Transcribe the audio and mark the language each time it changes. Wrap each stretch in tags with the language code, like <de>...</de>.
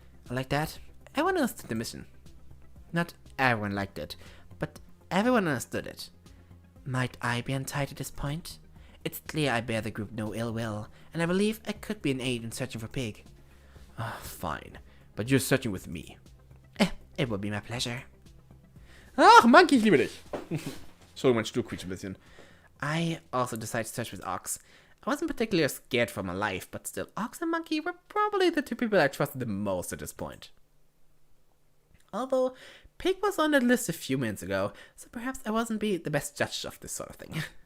<en>Like that, everyone understood the mission. Not everyone liked it, but everyone understood it. Might I be untied at this point? It's clear I bear the group no ill will, and I believe I could be an aid in searching for Pig. Fine, but you're searching with me. It would be my pleasure.</en> <de>Ach, Monkey, ich liebe dich. Entschuldigung, mein Stuhl quietscht ein bisschen.</de> <en>I also decided to search with Ox. I wasn't particularly scared for my life, but still, Ox and Monkey were probably the two people I trusted the most at this point. Although, Pig was on that list a few minutes ago, so perhaps I wasn't the best judge of this sort of thing.</en>